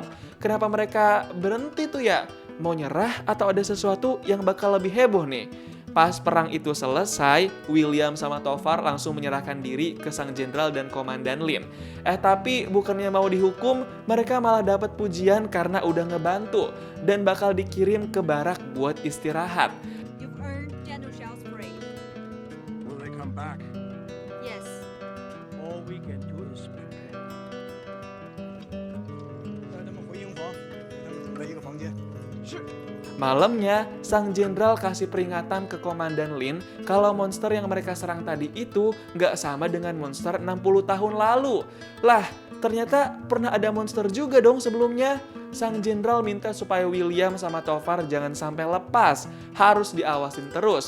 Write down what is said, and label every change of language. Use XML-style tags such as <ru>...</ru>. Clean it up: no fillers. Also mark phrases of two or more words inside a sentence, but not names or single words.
<id>Kenapa mereka berhenti tuh ya? Mau nyerah atau ada sesuatu yang bakal lebih heboh nih? Pas perang itu selesai, William sama Tovar langsung menyerahkan diri ke sang jenderal dan komandan Lin. Tapi bukannya mau dihukum, mereka malah dapat pujian karena udah ngebantu dan bakal dikirim ke barak buat istirahat.</id> <en>You've earned General Xiao's praise. Will they come back? Yes. All we can do is prepare.</en> <zh>带他们回营房，给他们准备一个房间。是。</zh> <id>Malamnya, sang jenderal kasih peringatan ke komandan Lin kalau monster yang mereka serang tadi itu nggak sama dengan monster 60 tahun lalu. Lah, ternyata pernah ada monster juga dong sebelumnya. Sang jenderal minta supaya William sama Tovar jangan sampai lepas, harus diawasin terus.</id>